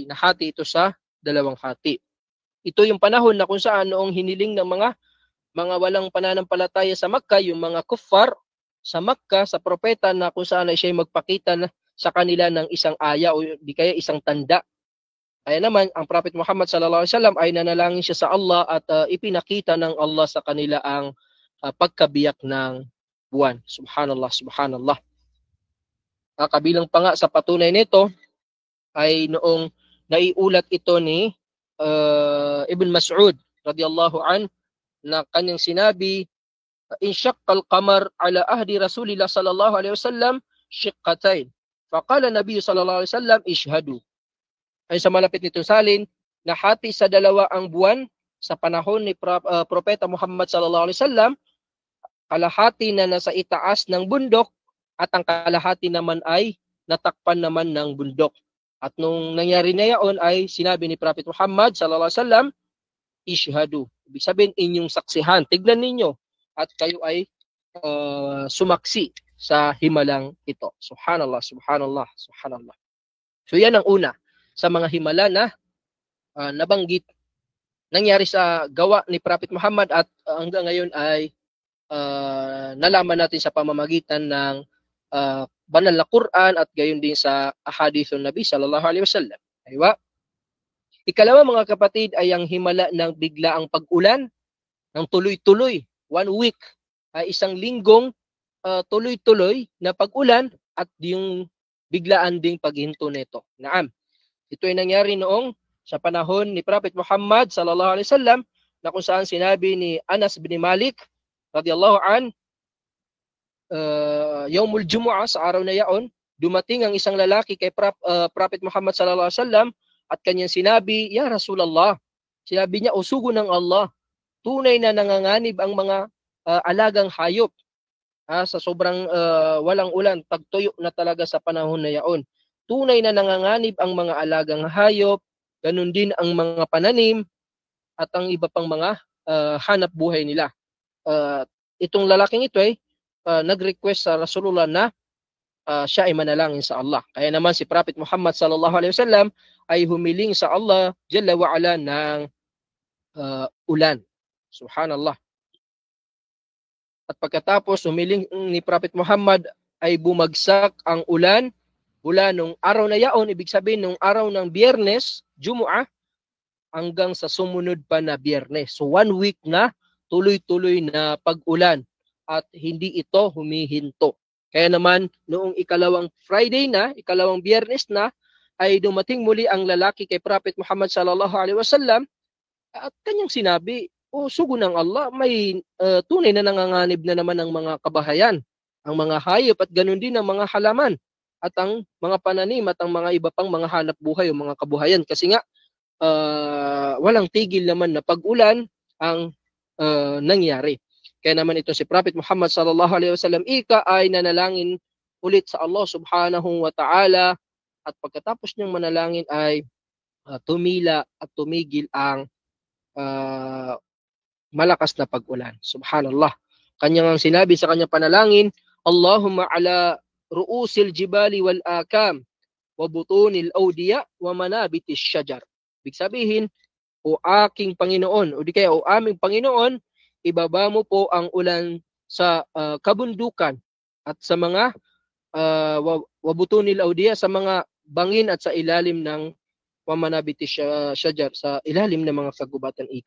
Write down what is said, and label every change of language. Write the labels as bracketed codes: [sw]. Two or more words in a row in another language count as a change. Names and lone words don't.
[tl] Nahati ito sa dalawang hati. Ito yung panahon na kung saan noong hiniling ng mga walang pananampalataya sa Makkah, yung mga kuffar sa Makkah, sa propeta, na kung saan ay siya magpakita sa kanila ng isang aya o di kaya isang tanda. Kaya naman, ang Prophet Muhammad [ar] صلى الله عليه وسلم [tl] ay nanalangin siya sa Allah, at ipinakita ng Allah sa kanila ang pagkabiyak ng buwan. [ar] سبحان الله، سبحان الله. [tl] Kabilang pa nga sa patunay nito ay noong naiulat ito ni Ibn Mas'ud [ar] رضي الله عن, [tl] na kanyang sinabi, [ar] "انشق القمر على عهد رسول الله صلى الله عليه وسلم شقتين. فقال النبي صلى الله عليه وسلم، اشهدوا." [tl] Ay sa malapit nitong salin, nahati sa dalawa ang buwan sa panahon ni Propeta Muhammad [ar] صلى الله عليه وسلم, [tl] kalahati na nasa itaas ng bundok at ang kalahati naman ay natakpan naman ng bundok. At nung nangyari na yaon ay sinabi ni Prophet Muhammad [ar] صلى الله عليه وسلم, [tl] ishhadu. Ibig sabihin, inyong saksihan. Tignan ninyo at kayo ay sumaksi sa himalang ito. [ar] سبحان الله، سبحان الله، سبحان الله. [tl] So yan ang una sa mga himala na nabanggit nangyari sa gawa ni Prophet Muhammad at hanggang ngayon ay nalaman natin sa pamamagitan ng banal na Quran at gayon din sa [ar] أحاديث النبي صلى الله عليه وسلم. [tl] Aywa. Ikalawa mga kapatid ay ang himala ng biglaang pag-ulan ng tuloy-tuloy, 1 week, ay isang linggong tuloy-tuloy na pag-ulan at yung biglaan ding paghinto nito. Naam. Ito ay nangyari noong sa panahon ni Prophet Muhammad [ar] صلى الله عليه وسلم [tl] na kung saan sinabi ni Anas bin Malik [ar] رضي الله عن يوم الجمعة, [tl] sa araw na yaon, dumating ang isang lalaki kay Prophet Muhammad [ar] صلى الله عليه وسلم [tl] at kanyang sinabi, [ar] "يا رسول الله," [tl] sinabi niya, "Usugo ng Allah, tunay na nanganganib ang mga alagang hayop sa sobrang walang ulan, tagtuyo na talaga sa panahon na yaon. Tunay na nanganganib ang mga alagang hayop, ganun din ang mga pananim at ang iba pang mga hanap buhay nila." Itong lalaking ito ay nag-request sa Rasulullah na siya ay manalangin sa Allah. Kaya naman si Prophet Muhammad [ar] صلى الله عليه وسلم [tl] ay humiling sa [ar] الله جل وعلا [tl] ng ulan. Subhanallah. At pagkatapos humiling ni Prophet Muhammad ay bumagsak ang ulan mula nung araw na yaon, ibig sabihin nung araw ng Biyernes, Jumu'ah, hanggang sa sumunod pa na Biyernes. So 1 week na tuloy-tuloy na pag-ulan at hindi ito humihinto. Kaya naman noong ikalawang Friday na, ikalawang Biyernes na, ay dumating muli ang lalaki kay Prophet Muhammad [ar] صلى الله عليه وسلم [tl] at kanyang sinabi, "Sugo ng Allah, may tunay na nanganganib na naman ang mga kabahayan, ang mga hayop at ganun din ang mga halaman at ang mga pananim at ang mga iba pang mga hanap buhay o mga kabuhayan." Kasi nga walang tigil naman na pag-ulan ang nangyari. Kaya naman ito si Prophet Muhammad [ar] صلى الله عليه وسلم [tl] ay nanalangin ulit sa [ar] الله سبحانه وتعالى [tl] at pagkatapos niyang manalangin ay tumila at tumigil ang malakas na pag-ulan. Subhanallah. Kanyang sinabi sa kanyang panalangin, [ar] "اللهم على رؤوس الجبال والآكام وبطون الأودية ومنابت الشجر." [tl] Ibig sabihin, "O aking Panginoon," o di kaya, "O aming Panginoon, ibaba mo po ang ulan sa kabundukan at sa mga [ar] وبطون الأودية, [tl] sa mga bangin at sa ilalim ng [ar] ومنابت الشجر, [tl] sa ilalim ng mga kagubatan ika."